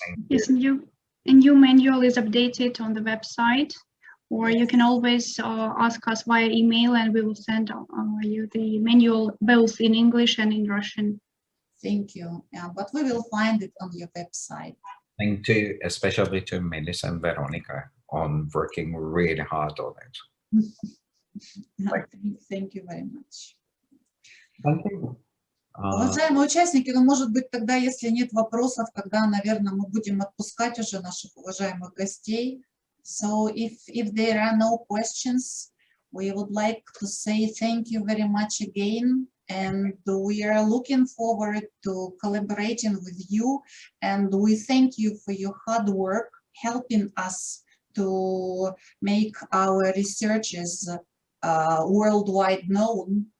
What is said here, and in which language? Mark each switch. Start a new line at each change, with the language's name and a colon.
English: Yes, a new manual is updated on the website, or you can always ask us via email, and we will send you the manual both in English and in Russian. Thank you. Yeah, but we will find it on your website. Thank you, especially to Melissa and Veronica on working really hard on it. Thank you very much. Thank you.
Russian: Уважаемые участники, ну, может быть, тогда, если нет вопросов, тогда, наверное, мы будем отпускать уже наших уважаемых гостей.
English: So if there are no questions, we would like to say thank you very much again. And we are looking forward to collaborating with you. And we thank you for your hard work, helping us to make our researches worldwide known.